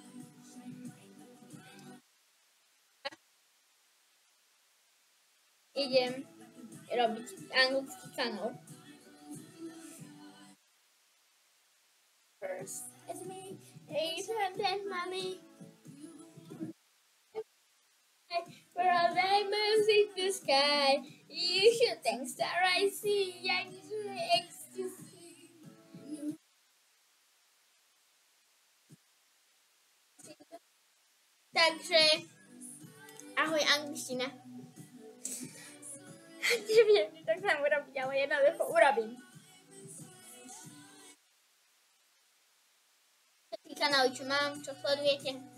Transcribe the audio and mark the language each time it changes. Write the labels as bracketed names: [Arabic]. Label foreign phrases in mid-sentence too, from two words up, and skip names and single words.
[Slovak] Idem robiť anglický kanál. [English] First, it's me, and then money. For all diamonds in the sky, you should thank star I see, I ecstasy. [Slovak] Takže, ahoj angličtina. Neviem, či to chcem urobiť, ale jednoducho urobím. Všetky kanály, čo mám, čo sledujete.